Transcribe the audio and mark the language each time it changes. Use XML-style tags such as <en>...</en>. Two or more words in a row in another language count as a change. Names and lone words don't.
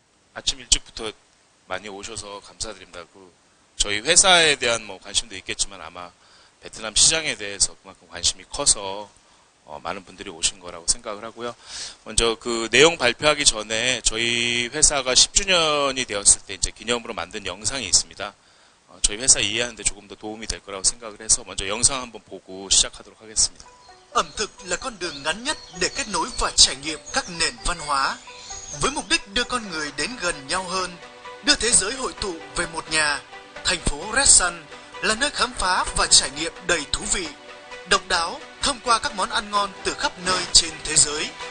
<ko>아침 일찍부터 많이 오셔서 감사드립니다. 저희 회사에 대한 관심도 있겠지만 아마 베트남 시장에 대해서 그만큼 관심이 커서 많은 분들이 오신 거라고 생각을 하고요. 먼저 그 내용 발표하기 전에 저희 회사가 10주년이 되었을 때 이제 기념으로 만든 영상이 있습니다. 저희 회사 이해하는데 조금 더 도움이 될 거라고 생각을 해서 먼저 영상 한번 보고 시작하도록 하겠습니다.</ko> <vi>Ẩm thực là con đường ngắn nhất để kết nối và trải nghiệm các nền văn hóa, với mục đích đưa con người đến gần nhau hơn, đưa thế giới hội tụ về một nhà. Thành phố Rasan là nơi khám phá và trải nghiệm đầy thú vị, độc đáo thông qua các món ăn ngon từ khắp nơi trên thế giới.</vi>